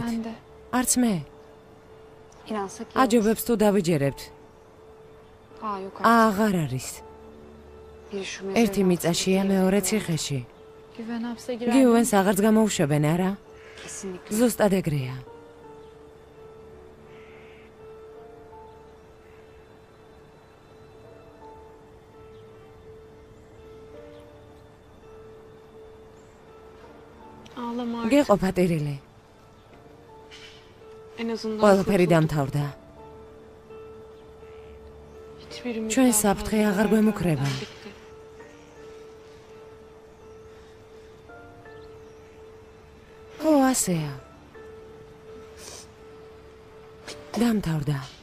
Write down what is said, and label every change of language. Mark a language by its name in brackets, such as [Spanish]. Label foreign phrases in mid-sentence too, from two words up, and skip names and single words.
[Turkish] Ben de. [Georgian] არც მე. [Turkish] İnansak iyi olur. [Georgian] აჯობებს თუ დავიჯერებთ. [Turkish] Aa yok artık. [Georgian] აღარ არის. [Turkish] Biri şu [Georgian] ერთი [Turkish] mezarın [Georgian] მიწაშია, [Turkish] altına [Georgian] მეორე [Turkish] girdi. [Georgian] ციხეში. [Turkish] Güven hapse girer. [Georgian] გიუვენს აღარც გამოუშვებენ, არა? [Turkish] Kesinlikle. [Georgian] ზუსტად ეგრეა. [Turkish] Ağlama artık. [Georgian] გეყოფა ტირილი. [Turkish] En azından [Georgian] ყველაფერი [Turkish] kurtulduk. [Georgian] დამთავრდა. [Turkish] Hiçbirimiz [Georgian] ჩვენ [Turkish] daha [Georgian] საფრთხე [Turkish] fazla [Georgian] აღარ გვემუქრება. [Turkish] vermeden bitti. [Georgian] ხო, ასეა. დამთავრდა.